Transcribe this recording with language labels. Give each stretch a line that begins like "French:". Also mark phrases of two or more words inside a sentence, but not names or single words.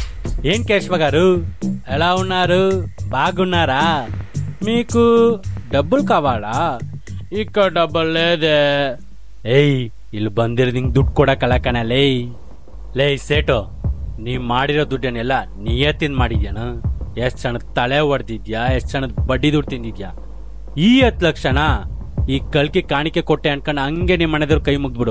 Telugu: ఏం కేశవ గారు, ఎలా ఉన్నారు? బాగున్నారా? మీకు డబ్బులు కావాలా? ఇక్కడ డబ్బులు లేదే.
Kannada: ಏಯ್ ಇಲ್ಲಿ ಬಂದಿರೋದು ಹಿಂಗ್ ದುಡ್ಡು ಕೊಡಕ್ಕಲ್ಲ ಕಣ. ಲೇ ಸೇಟು, ನೀ ಮಾಡಿರೋ ದುಡ್ಡನ್ನೆಲ್ಲ ನೀಯೇ ತಿಂದು ಮಾಡಿದ್ಯಾನ? ಎಷ್ಟು ಸಣ್ಣದ ತಲೆ ಹೊಡೆದಿದ್ಯಾ, ಎಷ್ಟು ಸಣ್ಣದ ಬಡ್ಡಿ ದುಡ್ಡು ತಿಂದಿದ್ಯಾ? ಈ 10 ಲಕ್ಷನ ಈ ಕಲ್ಕಿ ಕಾಣಿಕೆ ಕೊಟ್ಟೆ ಅನ್ಕೊಂಡು ಹಂಗೆ ನಿಮ್ಮ ಮನೆದವ್ರು ಕೈ ಮುಗ್ದ್ಬಿಡು.